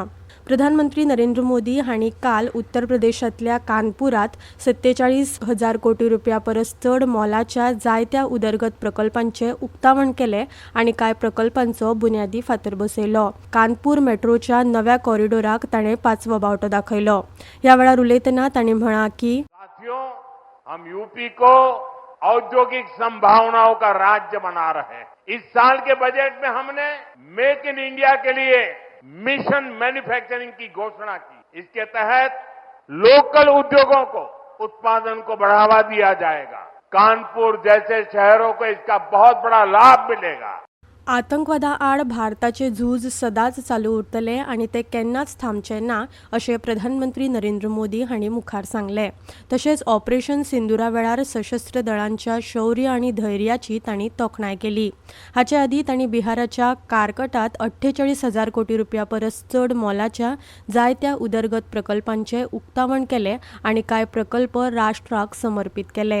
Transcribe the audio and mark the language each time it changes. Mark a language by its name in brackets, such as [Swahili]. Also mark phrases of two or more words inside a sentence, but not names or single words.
[Konkani] प्रधानमंत्री नरेंद्र मोदी हांणी काल उत्तर प्रदेशांतल्या कानपुरांत 47,000 कोटी रुपया परस चड मोलाच्या जायत्या उदरगत प्रकल्पांचे उक्तावण केले आनी कांय प्रकल्पांचो बुन्यादी फातर बसयलो. कानपूर मेट्रोच्या नव्या कॉरिडोराक ताणें 5वो बावटो दाखयलो. ह्या वेळार उलयतना तांणी म्हळां की [Hindi] हम यूपी को औद्योगिक संभावनाओं का राज्य बना रहे हैं. इस साल के बजट में हमने मेक इन इंडिया के लिए मिशन मैन्युफैक्चरिंग की घोषणा की. इसके तहत लोकल उद्योगों को उत्पादन को बढ़ावा दिया जाएगा. कानपुर जैसे शहरों को इसका बहुत बड़ा लाभ मिलेगा. [Konkani] आतंकवादा आड भारताचे झूज सदांच चालू उरतले आनी ते केन्नाच थांबचे ना अशें प्रधानमंत्री नरेंद्र मोदी हांणी मुखार सांगलें. तशेंच ऑपरेशन सिंदुरा वेळार सशस्त्र दळांच्या शौर्य आनी धैर्याची तांणी तोखणाय केली. हाचे आदीं तांणी बिहाराच्या कारकटात 48,000 कोटी रुपया परस चड मोलाच्या जायत्या उदरगत प्रकल्पांचे उक्तावण केले आनी कांय प्रकल्प राष्ट्राक समर्पीत केले.